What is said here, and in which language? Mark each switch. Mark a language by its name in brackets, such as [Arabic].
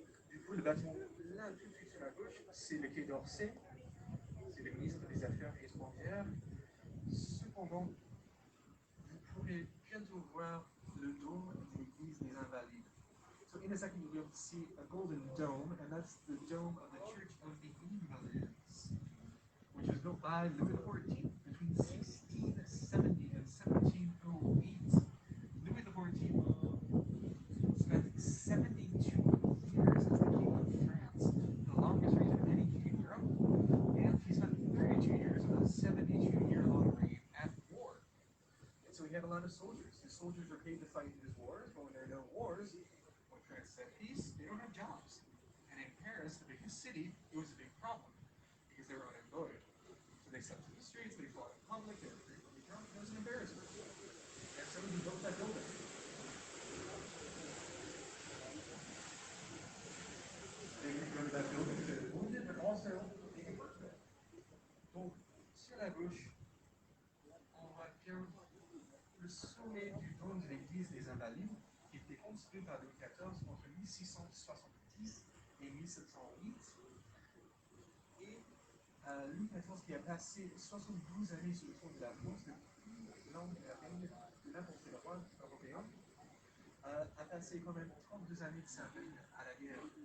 [French] Du coup, le bâtiment là, tout de suite sur la gauche, c'est le Quai d'Orsay, c'est le ministre des Affaires étrangères. Cependant, vous pourrez bientôt voir le dôme de l'église des Invalides. [English] So in a second, you'll be able to see a golden dome, and that's the dome of the Church of the Invalids, which was built by Louis XIV between 1670 and 1708. Louis XIV spent 72 years as the king of France, the longest reign of any king in Europe, and he spent 32 years of a 72-year-long reign at war. And so he had a lot of soldiers. His soldiers were paid to fight in his wars, but when there are no wars, when France is at peace, they don't have jobs. And in Paris, the biggest city, it was a big problem because they were unemployed. So they slept in the streets, they fought in public, they were frequently drunk, it was an embarrassment. And so he built that building. They could go to that building to the wounded, but also being a birthday. [French] Donc, sur la gauche, on voit bien le sommet du dôme de l'église des Invalides, qui était construit par Louis XIV entre 1670 et 1708. Et Louis XIV, qui a passé 72 années sur le trône de la France depuis l'an de la règne de n'importe quel roi européen, a passé quand même 32 années de sa règne à la guerre.